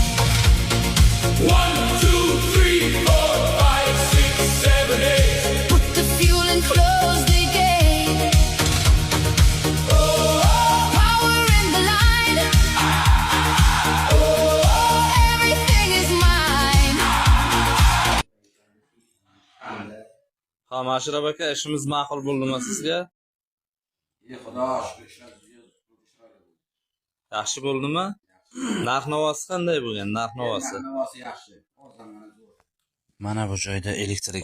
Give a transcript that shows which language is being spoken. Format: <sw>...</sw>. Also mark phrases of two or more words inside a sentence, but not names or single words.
<en>1, 2, 3, 4, 5, 6, 7, 8. Put the fuel and close the gate. Power in the line. Everything is mine.</en> <uz>Ha, Mashrab aka, ishimiz ma'qul bo'ldimi sizga? Xudo shukr. Yaxshi bo'ldimi? Narx-navosi qanday bo'lgan? Narx-navosi. Navosi yaxshi. Mana bu joyda elektrik</uz>